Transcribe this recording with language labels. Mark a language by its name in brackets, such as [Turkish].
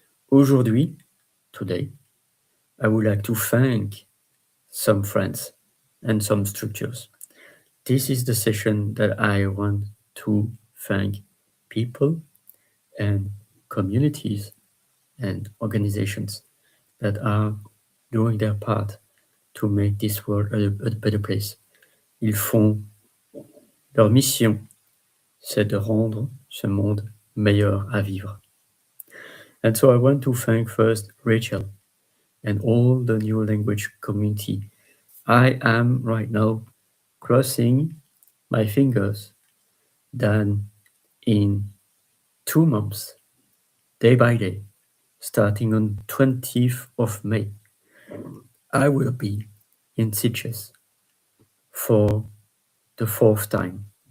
[English] Aujourd'hui, today, I would like to thank some friends and some structures. This is the session that I want to thank people and communities and organizations that are doing their part to make this world a better place. [French] Ils font leur mission, c'est de rendre ce monde meilleur à vivre. [English] And so I want to thank first Rachel and all the new language community. I am right now crossing my fingers that in 2 months, day by day, starting on 20th of May, I will be in Sitges for the 4th time.